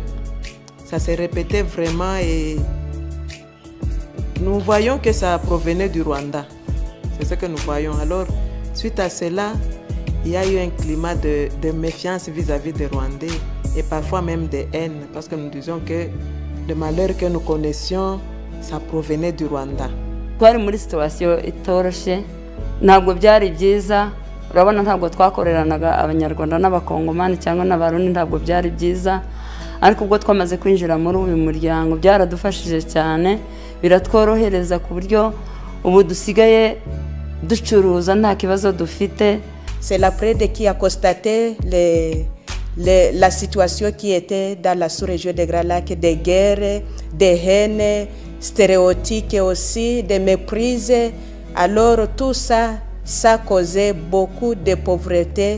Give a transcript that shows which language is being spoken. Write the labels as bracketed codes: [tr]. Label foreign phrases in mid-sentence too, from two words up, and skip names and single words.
[fr] Ça se répétait vraiment et nous voyons que ça provenait du Rwanda. C'est ce que nous voyons. Alors, suite à cela, il y a eu un climat de méfiance vis-à-vis des Rwandais et parfois même de haine, parce que nous disions que le malheur que nous connaissions, ça provenait du Rwanda. [rw] Twari muri situation itoroshe, ntabwo byari byiza. Urabona ntabwo twakoreranaga abanyarwanda n'abakongomani cyangwa n'abarundi, ntabwo byari byiza. Ariko ubwo twamaze kwinjira muri uyu muryango byaradufashije cyane, biratworohereza ku buryo ubu dusigaye ducuruza nta kibazo dufite. [fr] C'est l'APRED qui a constaté la situation qui était dans la sous-région des Grands Lacs, des guerres, des haines, stéréotypes aussi, des méprises. Alors tout ça, ça causait beaucoup de pauvreté.